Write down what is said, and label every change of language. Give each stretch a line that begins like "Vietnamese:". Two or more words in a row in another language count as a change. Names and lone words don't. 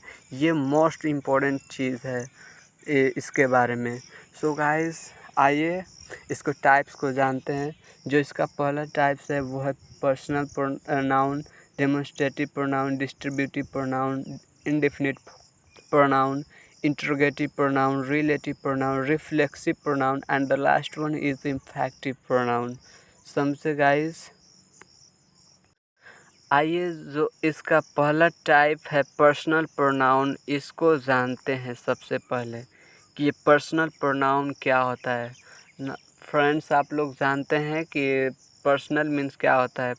Hindi: ये
English: most important
Hindi: चीज़ है इसके बारे में।
English: so guys,
Hindi: आइए इसको टाइप्स को जानते हैं। जो इसका पहला
English: टाइप्स
Hindi: है वो है
English: personal pronoun, demonstrative pronoun, distributive pronoun, indefinite pronoun, interrogative pronoun, relative pronoun, reflexive pronoun, and the last one is the inflective pronoun.
Hindi: समझे गाइस? आइए जो इसका पहला टाइप है
English: personal pronoun,
Hindi: इसको जानते हैं सबसे पहले कि ये
English: personal pronoun
Hindi: क्या होता है। फ्रेंड्स, आप लोग जानते हैं कि
English: personal means
Hindi: क्या होता है।